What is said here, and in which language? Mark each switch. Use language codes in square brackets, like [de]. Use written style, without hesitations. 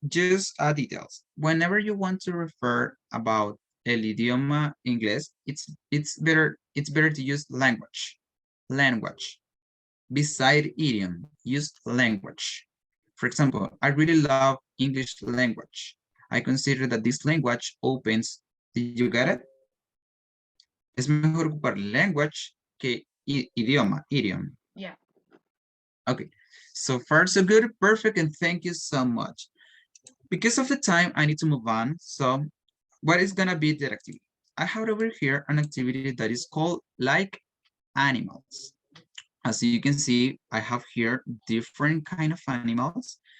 [en] Just details. Whenever you want to refer about [es] el idioma inglés, [en] it's better to use language. Language. Beside idiom, use language. For example, I really love English language. I consider that this language opens, did you get it? [es] Es mejor ocupar language que idioma, idiom. [en] Yeah. Okay, so far so good, perfect, and thank you so much. Because of the time, I need to move on. So what is gonna be the activity? I have over here an activity that is called like animals. As you can see, I have here different kind of animals.